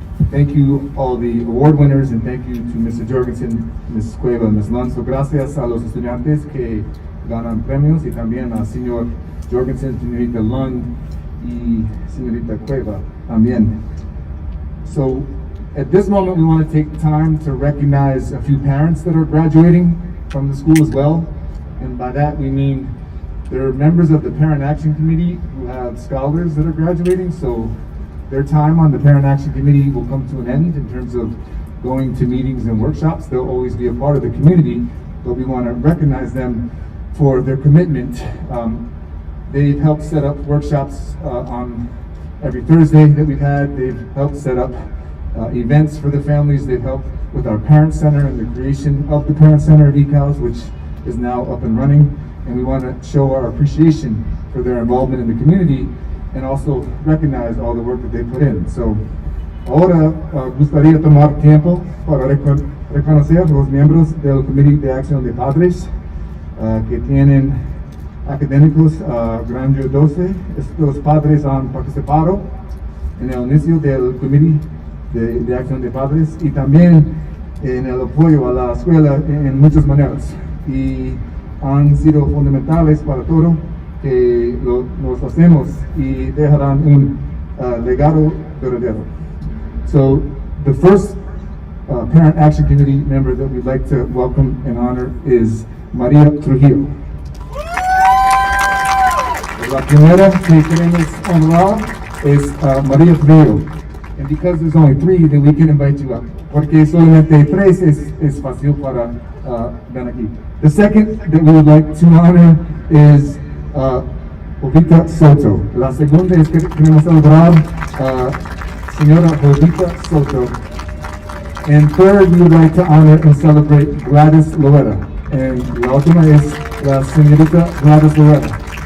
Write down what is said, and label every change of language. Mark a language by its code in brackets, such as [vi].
[en] Thank you all the award winners, and thank you to Mr. Jorgensen, Ms. Cueva, Ms. Lonzo. [es] Gracias a los estudiantes que ganan premios y también a señor Jorgensen, señorita Lund y señorita Cueva también. [en] So at this moment we want to take time to recognize a few parents that are graduating from the school as well. And by that we mean there are members of the Parent Action Committee who have scholars that are graduating, so their time on the Parent Action Committee will come to an end in terms of going to meetings and workshops. They'll always be a part of the community, but we want to recognize them for their commitment. They've helped set up workshops on every Thursday that we've had. They've helped set up events for the families. They've helped with our Parent Center and the creation of the Parent Center at eCALS, which is now up and running. And we want to show our appreciation for their involvement in the community and also recognize all the work that they put in. [es] So, ahora gustaría tomar tiempo para reconocer a los miembros del Comité de Acción de Padres que tienen académicos grandiosos. Estos padres han participado en el inicio del Comité de Acción de Padres y también en el apoyo a la escuela en muchas maneras. Y han sido fundamentales para todo que nos hacemos y dejarán un legado verdadero. [en] So the first Parent Action Committee member that we'd like to welcome and honor is Maria Trujillo. [es] La primera que queremos honorar es Maria Trujillo. [en] And because there's only 3, then we can invite you up. [es] Porque solamente 3 es fácil para ven aquí. [en] The second that we would like to honor is Jovita Soto. [es] La segunda es que queremos celebrar señora Jovita Soto. [en] And third, we would like to honor and celebrate Gladys Loretta. [es] And la última es la señorita Gladys Loretta.